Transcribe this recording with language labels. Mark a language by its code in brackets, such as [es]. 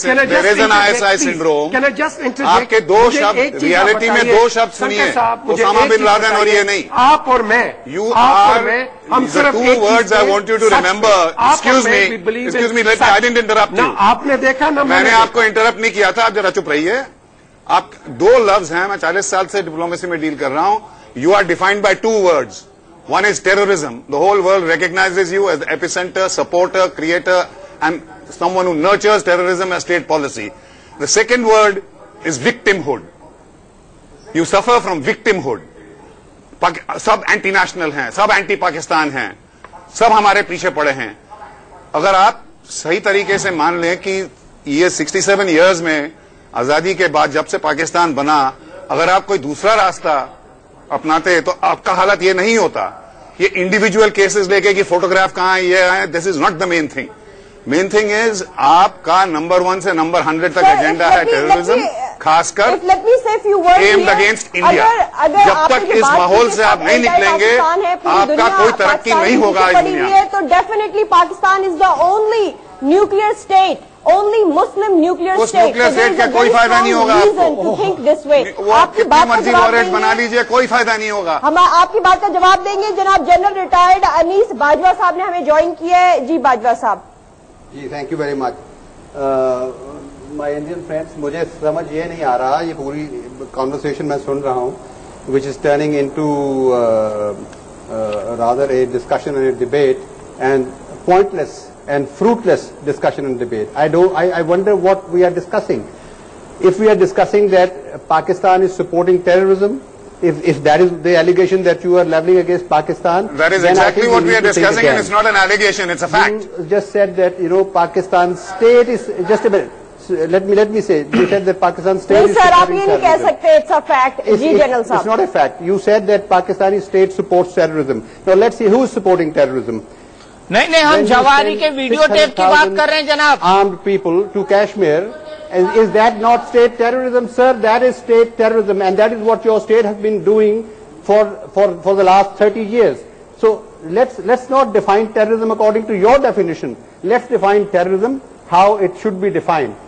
[en] there is an ISI syndrome. [ur] آپ کے 2 شبد ریالٹی میں 2 شبد سنیے, اسامہ بن لادن اور یہ نہیں. آپ اور میں, [en] you are the 2 words I want you to remember. excuse me, I didn't interrupt you. [ur] آپ نے دیکھا نا, میں نے آپ کو انٹرپٹ نہیں کیا تھا, آپ ذرا چپ رہیے. آپ 2 لفظ ہیں, میں 40 سال سے ڈپلومیسی میں ڈیل کر رہا ہوں. [en] You are defined by 2 words. One is terrorism. The whole world recognizes you as the epicenter, supporter, creator, and someone who nurtures terrorism as state policy. The second word is victimhood. You suffer from victimhood. [ur] Sub anti national ہیں, سب anti Pakistan ہیں, سب ہمارے پیچھے پڑے ہیں. اگر آپ صحیح طریقے سے مان لیں کہ یہ 67 ایئرز میں آزادی کے بعد جب سے پاکستان بنا, اگر آپ کوئی دوسرا راستہ اپناتے تو آپ کا حالت یہ نہیں ہوتا. یہ انڈیویجول کیسز لے کے کہ فوٹوگراف کہاں ہے, یہ ہے, [en] This is not the main thing. Main thing is [ur] آپ کا نمبر 1 سے نمبر 100 تک ایجنڈا ہے ٹیررزم, خاص کر [en] aimed against [ur] انڈیا. جب تک اس ماحول سے آپ نہیں نکلیں گے آپ کا کوئی ترقی نہیں ہوگا اس دنیا میں. [en] تو definitely Pakistan is the only nuclear state, only Muslim nuclear state. [ur] اس nuclear state کا کوئی فائدہ نہیں ہوگا آپ کو. آپ کی مرضی وارڈ بنا لیجئے, کوئی فائدہ نہیں ہوگا. ہم آپ کی بات کا جواب دیں گے. جناب جنرل ریٹائرڈ انیس باجوہ صاحب نے ہمیں جوائن کیا ہے. جی باجوہ صاحب. [en] جی thank you very much. My Indian friends, [ur] مجھے سمجھ یہ نہیں آ رہا, یہ پوری کانورسیشن میں سن رہا ہوں [en] which is turning into rather a discussion and a debate and pointless and fruitless discussion and debate. I wonder what we are discussing. If we are discussing that Pakistan is supporting terrorism, if that is the allegation that you are leveling against Pakistan, that is exactly what we are discussing, and it's not an allegation, it's a fact. You just said that, Pakistan state is, just a minute, let me say, you said that Pakistan state is [ur] sir, aap ye nahi keh sakte, [en] it's a fact. [ur] Ji General Sahab, [en] it's not a fact. You said that Pakistani state supports terrorism. Now let's see who is supporting terrorism. [ur] نہیں ہم جواہری کے video tape کی بات کر رہے ہیں جناب. [en] Armed people to Kashmir, is that not state terrorism, sir? That is state terrorism, and that is what your state has been doing for the last 30 years. So let's not define terrorism according to your definition. Let's define terrorism how it should be defined.